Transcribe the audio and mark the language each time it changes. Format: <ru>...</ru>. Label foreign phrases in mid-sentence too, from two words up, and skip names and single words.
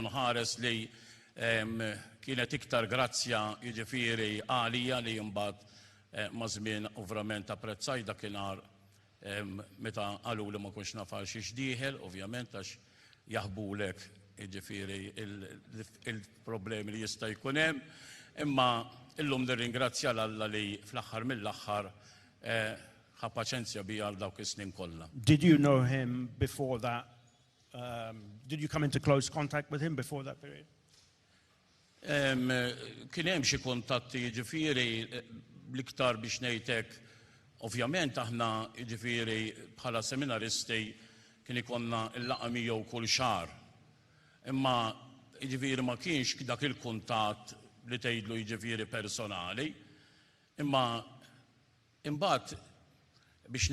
<mt>nħares li kienet iktar grazzja jiġifieri għalija li mbagħad ma' żmien ovvjament apprezzaj dakinhar meta qalu li ma kunx naf għal xi xdieħel, ovvjament għax jaħbulek jiġifieri il-problemi li jista' jkun hemm, imma illum nirringrazzja l-Alla li fl-aħħar mill-aħħar ħa paċenzja bija għal dawk is-snin kollha.</mt> <en>Did you know him before that? Did you come into close contact with him before that period?</en> <mt>Kien hemm xi kuntatti jiġifieri l-iktar biex ngħidlek, ovvjament aħna jiġifieri bħala seminaristi kien ikollna l-laqgħa miegħu kull xahar. Imma jiġifieri ma kienx dak il-kuntatt li tgħidlu jiġifieri personali, imma imbagħad biex</mt>